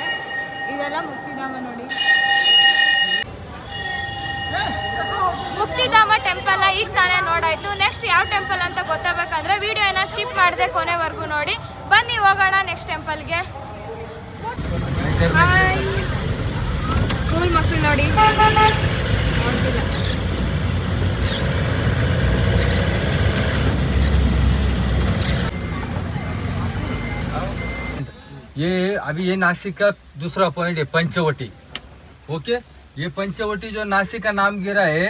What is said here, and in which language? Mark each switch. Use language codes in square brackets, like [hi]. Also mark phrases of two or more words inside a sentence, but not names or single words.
[kn] ಇದೆಲ್ಲ ಮುಕ್ತಿಧಾಮ ನೋಡಿ. ಮುಕ್ತಿಧಾಮ ಟೆಂಪಲ್ನ ಈಗ ತಾನೇ ನೋಡಾಯ್ತು. ನೆಕ್ಸ್ಟ್ ಯಾವ ಟೆಂಪಲ್ ಅಂತ ಗೊತ್ತಾಗಬೇಕಂದ್ರೆ ವಿಡಿಯೋನ ಸ್ಕಿಪ್ ಮಾಡದೆ ಕೊನೆವರೆಗೂ ನೋಡಿ. ಬನ್ನಿ ಹೋಗೋಣ ನೆಕ್ಸ್ಟ್ ಟೆಂಪಲ್ಗೆ. ಸ್ಕೂಲ್ ಮಕ್ಕಳು ನೋಡಿ. [hi] ये अभी ये नासिक का दूसरा पॉइंट है पंचवटी. ओके, ये पंचवटी जो नासिक का नाम गिरा है.